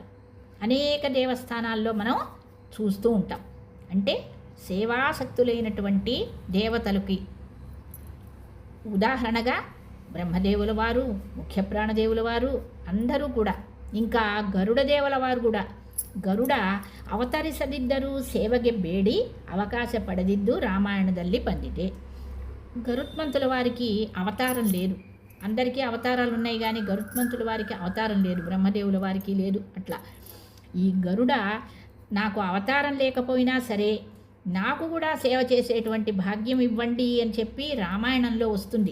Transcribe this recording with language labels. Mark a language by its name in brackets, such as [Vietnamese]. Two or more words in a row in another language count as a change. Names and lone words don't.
[Telugu] అనేక దేవస్థానాల్లో మనం చూస్తూ ఉంటాం. అంటే సేవాసక్తులైనటువంటి దేవతలకి ఉదాహరణగా బ్రహ్మదేవుల వారు, ముఖ్య ప్రాణదేవుల వారు అందరూ కూడా, ఇంకా గరుడదేవుల వారు కూడా. [Kannada] ಗರುಡ ಅವತರಿಸದಿದ್ದರೂ ಸೇವೆಗೆ ಬೇಡಿ ಅವಕಾಶ ಪಡದಿದ್ದು రామాయణದಲ್ಲಿ ಬಂದಿದೆ. [Telugu] గరుత్మంతుల వారికి అవతారం లేదు. అందరికీ అవతారాలు ఉన్నాయి కానీ గరుత్మంతుల వారికి అవతారం లేదు, బ్రహ్మదేవుల వారికి లేదు. అట్లా ఈ గరుడ నాకు అవతారం లేకపోయినా సరే నాకు కూడా సేవ చేసేటువంటి భాగ్యం ఇవ్వండి అని చెప్పి రామాయణంలో వస్తుంది.